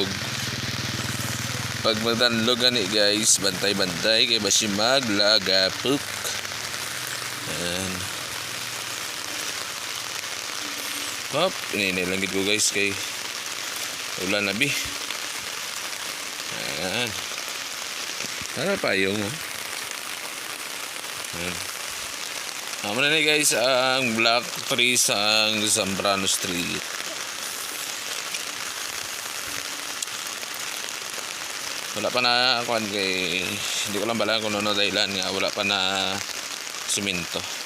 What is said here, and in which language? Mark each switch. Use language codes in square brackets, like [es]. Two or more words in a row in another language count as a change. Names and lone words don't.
[hil] Pag magdanlog gani guys, bantay-bantay kay basi maglagapok. Ninay lang gid ko guys kay ulan na bi. Ano pa yung amo na ni guys ang Block 3 sa Zambrano Street. Wala pa na kuan kay hindi ko lang balaan kung ano dahilan nga wala pa na simento.